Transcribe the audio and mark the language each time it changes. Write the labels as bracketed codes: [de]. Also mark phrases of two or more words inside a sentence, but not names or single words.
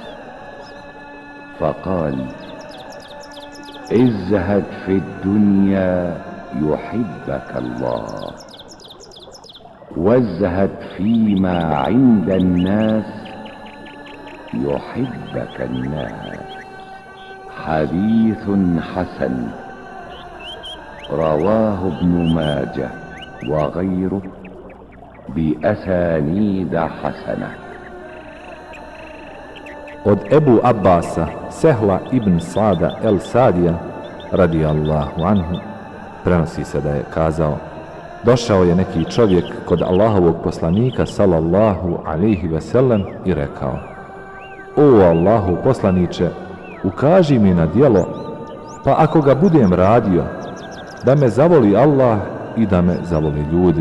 [ar] فقال: ازهد في الدنيا يحبك الله، وازهد فيما عند الناس يحبك الناس. حديث حسن رواه ابن ماجه وغيره بأسانيد حسنة. [bs] Od Ebu Abbasa, Sehla ibn Sada el Sadija, [ar] رضي الله عنه, [bs] prenosi se da je kazao: došao je neki čovjek kod Allahovog poslanika [ar] صلى الله عليه وسلم [bs] i rekao: o Allahov poslaniče, ukaži mi na djelo, pa ako ga budem radio, da me zavoli Allah i da me zavoli ljudi.